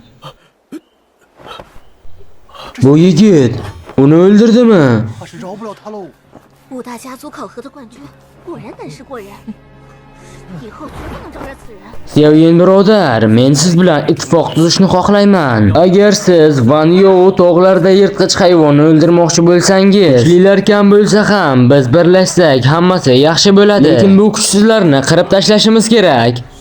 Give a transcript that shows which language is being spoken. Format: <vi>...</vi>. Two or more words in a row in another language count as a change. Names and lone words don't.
<uz>Bu yigit uni o'ldirdimi?</uz> <zh>怕是饶不了他喽。 5大家族考核的冠军，果然本事过人，以后绝不能招惹此人。</zh> <uz>Xiaoyan birodar, men siz bilan ittifoq tuzishni xohlayman. Agar siz Van You tog'larda yirtqich hayvonni o'ldirmoqchi bo'lsangiz, kuchlilar kam bo'lsa ham biz birlashsak hammasi yaxshi bo'ladi. Lekin bu kuchsizlarni qirib tashlashimiz kerak.</uz>